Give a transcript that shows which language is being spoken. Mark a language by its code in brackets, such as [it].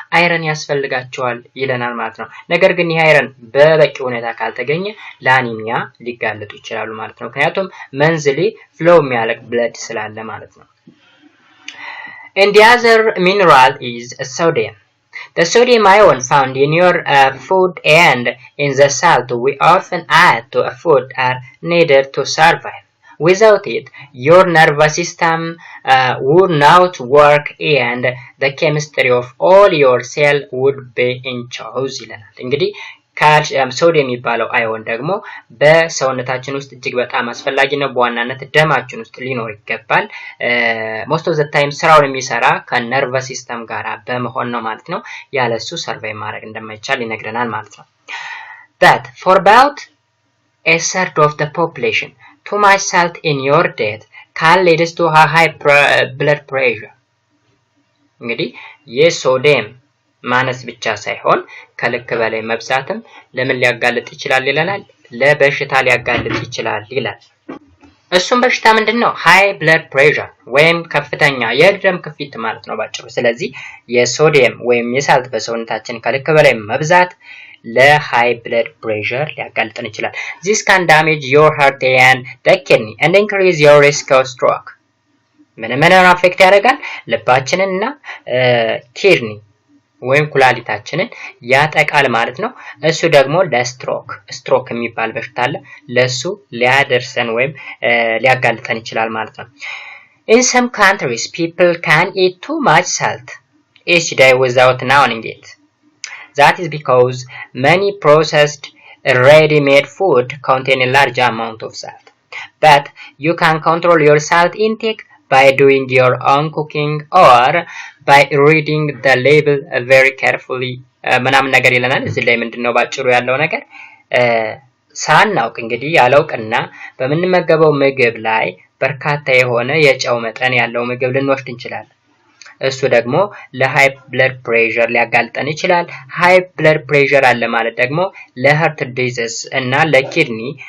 [am] አይረን ያስፈልጋቸዋል ይለናል ማለት ነው። ነገር ግን ይህ አይረን በበቂ ሁኔታ ካልተገኘ ለአኒሚያ ሊጋለጡ ይችላሉ ማለት ነው። ምክንያቱም መንዝሊ ፍሎው የሚያለቅ ብለድ ስላለ ማለት ነው። [en] And the other mineral is sodium. The sodium ion found in your food and in the salt we often add to a food are needed to survive. Without it, your nervous system would not work and the chemistry of all your cells would be in chaos [am] ይለናል። እንግዲህ ሶዲየም የሚባለው አዮን ደግሞ በሰውነታችን ውስጥ እጅግ በጣም አስፈላጊ ነው። በዋናነት ደማችን ውስጥ ሊኖር ይገባል። [en] most of the time [am] ስራውን የሚሰራ ከነርቨስ ሲስተም ጋር በመሆን ነው ማለት ነው። ያለሱ ሰርቫይቭ ማድረግ እንደማይቻል ይነግረናል ማለት ነው። [en] That for about a third of the population, too much salt in your diet can lead to a high blood pressure. [am] እንግዲህ የሶዲየም ማነስ ብቻ ሳይሆን ከልክ በላይ መብዛትም ለምን ሊያጋልጥ ይችላል ይለናል? ለበሽታ ሊያጋልጥ ይችላል ይላል። እሱም በሽታ ምንድነው? ሃይ ብለድ ፕሬሸር ወይም ከፍተኛ የደም ግፊት ማለት ነው ባጭሩ። ስለዚህ የሶዲየም ወይም የሳልት በሰውነታችን ከልክ በላይ መብዛት ለሃይ ብለድ ፕሬሸር ሊያጋልጥን ይችላል። [en] This can damage your heart and the kidney and increase your risk of stroke. [am] ምን አፌክት ያደርጋል? ልባችንና ኪድኒ ወይም ኩላሊታችንን ያጠቃል ማለት ነው። እሱ ደግሞ ለስትሮክ የሚባል በሽታ አለ፣ ለሱ ሊያደርሰን ወይም ሊያጋልጠን ይችላል ማለት ነው። [en] In some countries, people can eat too much salt each day without knowing it. That is because many processed ready-made food contain a large amount of salt. But you can control your salt intake by doing your own cooking or by reading the label very carefully. [am] ምናምን ነገር ይለናል እዚህ ላይ ምንድነው ባጭሩ ያለው ነገር ሳናውቅ እንግዲህ ያለውቅና በምንመገበው ምግብ ላይ በርካታ የሆነ የጨው መጠን ያለው ምግብ ልንወስድ እንችላለን። እሱ ደግሞ ለሃይ ብለድ ፕሬሸር ሊያጋልጠን ይችላል። ሃይ ብለድ ፕሬሸር አለ ማለት ደግሞ ለሃርት ዲዚዝ እና ለኪድኒ